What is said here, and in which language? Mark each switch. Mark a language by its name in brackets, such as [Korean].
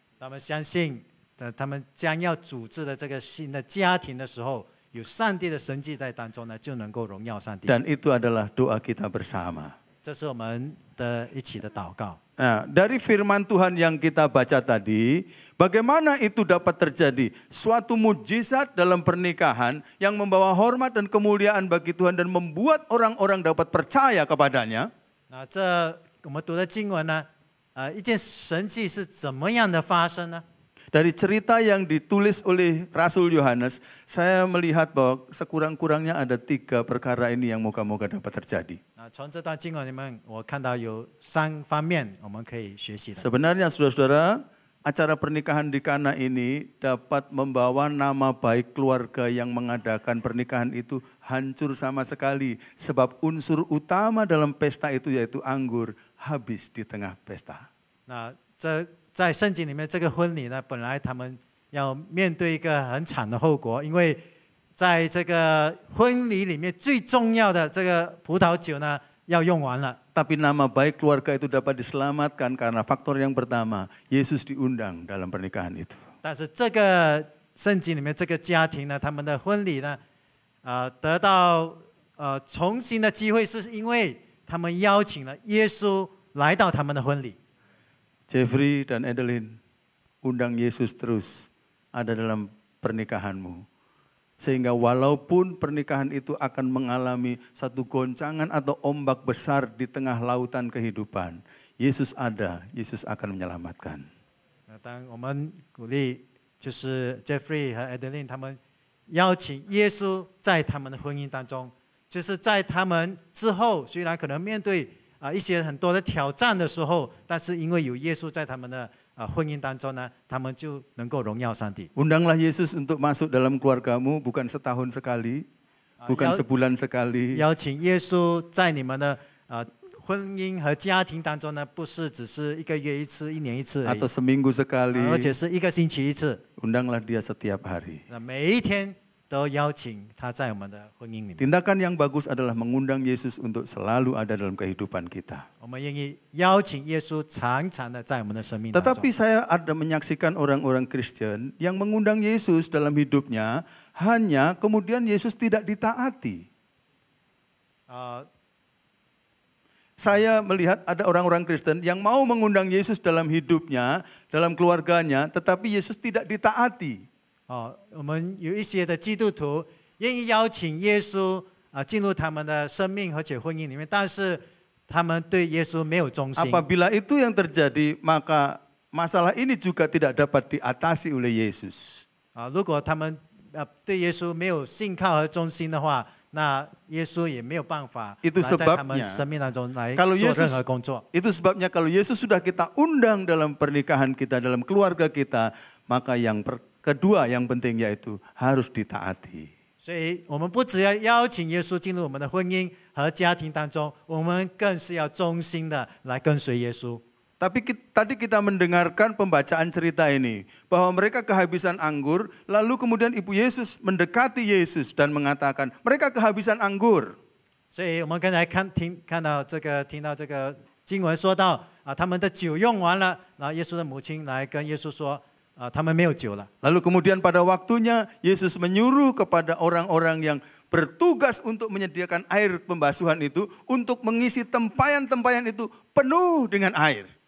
[Chinese] 他们相信，他们将要组织的这个新的家庭的时候，有上帝的神迹在当中呢，就能够荣耀上帝。 [Indonesian] Dan itu adalah doa kita bersama. [Chinese] 这是我们的一起的祷告。 [Indonesian] Nah, dari firman Tuhan yang kita baca tadi, bagaimana itu dapat terjadi? Suatu mujizat dalam pernikahan yang membawa hormat dan kemuliaan bagi Tuhan dan membuat orang-orang dapat percaya kepadanya. [Chinese] 那这我们读的经文呢，一件神迹是怎么样的发生呢？ [Indonesian] Dari cerita yang ditulis oleh Rasul Yohanes, saya melihat bahwa sekurang-kurangnya ada 3 perkara ini yang moga-moga dapat terjadi. [Chinese] 从这段经文里面，我看到有3方面我们可以学习的。 [Indonesian] Sebenarnya saudara-saudara, acara pernikahan di Kana ini dapat membawa nama baik keluarga yang mengadakan pernikahan itu hancur sama sekali. Sebab unsur utama dalam pesta itu yaitu anggur habis di tengah pesta. [Chinese] 那这在圣经里面，这个婚礼呢，本来他们要面对一个很惨的后果，因为在这个婚礼里面最重要的这个葡萄酒呢，要用完了。 [Indonesian] Tapi nama baik keluarga itu dapat diselamatkan karena faktor yang pertama, Yesus diundang dalam pernikahan itu. [Chinese] 但是这个圣经里面这个家庭呢，他们的婚礼呢，得到重新的机会，是因为他们邀请了耶稣来到他们的婚礼。 [Indonesian] Jeffrey dan Adeline, undang Yesus terus ada dalam pernikahanmu. Sehingga walaupun pernikahan itu akan mengalami satu goncangan atau ombak besar di tengah lautan kehidupan, Yesus ada, Yesus akan menyelamatkan. [Chinese] 当我们鼓励就是 Jeffrey 和 Adeline 他们邀请耶稣在他们的婚姻当中，就是在他们之后，虽然可能面对一些很多的挑战的时候，但是因为有耶稣在他们的婚姻当中呢，他们就能够荣耀上帝。 [Indonesian] Undanglah Yesus untuk masuk dalam keluargamu bukan setahun sekali, bukan sebulan sekali. [Chinese] 邀请耶稣在你们的婚姻和家庭当中呢，不是只是1个月1次、1年1次而已， [Indonesian] Atau seminggu sekali. [Chinese] 而且是1个星期1次。 [Indonesian] Undanglah dia setiap hari. [Chinese] 那每一天都邀请他在我们的婚姻里面。 [Indonesian] Tindakan yang bagus adalah mengundang Yesus untuk selalu ada dalam kehidupan kita. [Chinese] 我们愿意邀请耶稣常常的在我们的生命当中。 [Indonesian] Tetapi saya ada menyaksikan orang-orang Kristen yang mengundang Yesus dalam hidupnya, hanya kemudian Yesus tidak ditaati. Saya melihat ada orang-orang Kristen yang mau mengundang Yesus dalam hidupnya, dalam keluarganya, tetapi Yesus tidak ditaati. [Chinese] 我们有一些的基督徒愿意邀请耶稣进入他们的生命和且婚姻里面，但是他们对耶稣没有忠心。 [Indonesian] Apabila itu yang terjadi, maka masalah ini juga tidak dapat diatasi oleh Yesus. [Chinese] 如果他们对耶稣没有信靠和忠心的话，那耶稣也没有办法在他们生命当中来做任何工作。 [Indonesian] Itu sebabnya kalau Yesus sudah kita undang dalam pernikahan kita, dalam keluarga kita, maka yang kedua yang penting yaitu harus ditaati. [Chinese] 所以我们不只要邀请耶稣进入我们的婚姻和家庭当中，我们更是要忠心的来跟随耶稣。 [Indonesian] Tapi tadi kita mendengarkan pembacaan cerita ini, bahwa mereka kehabisan anggur, lalu kemudian Ibu Yesus mendekati Yesus dan mengatakan, mereka kehabisan anggur. [Chinese] 所以我们刚才听到这个经文说到他们的酒用完了，然后耶稣的母亲来跟耶稣说他们没有酒了。 [Indonesian] Lalu kemudian pada waktunya Yesus menyuruh kepada orang-orang yang bertugas untuk menyediakan air pembasuhan itu untuk mengisi tempayan-tempayan itu penuh dengan air.